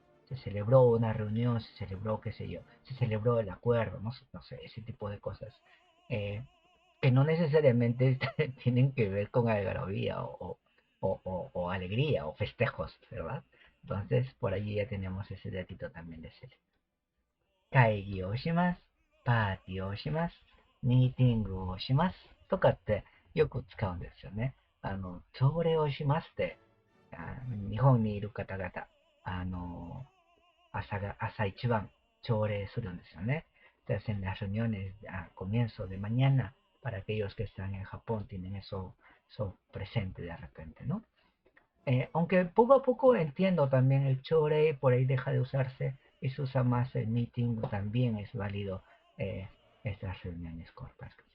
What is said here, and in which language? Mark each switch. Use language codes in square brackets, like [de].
[es] Se celebró una reunión, se celebró, qué sé yo, se celebró el acuerdo, no sé, ese tipo de cosas. Eh, que no necesariamente tienen que ver con algarabía o alegría o festejos, ¿verdad? Entonces, por allí ya tenemos ese datito también de ser. [ja] 会議をします。パーティーをします。ミーティングをします。とかってよく使うんですよね。朝礼をしますって、日本にいる方々、朝一番朝礼するんですよね。 [es] Se hacen las reuniones a comienzo de mañana para aquellos que están en Japón, tienen eso presente de repente, ¿no? Aunque poco a poco entiendo también el chore, por ahí deja de usarse y se usa más el meeting, también es válido estas reuniones cortas.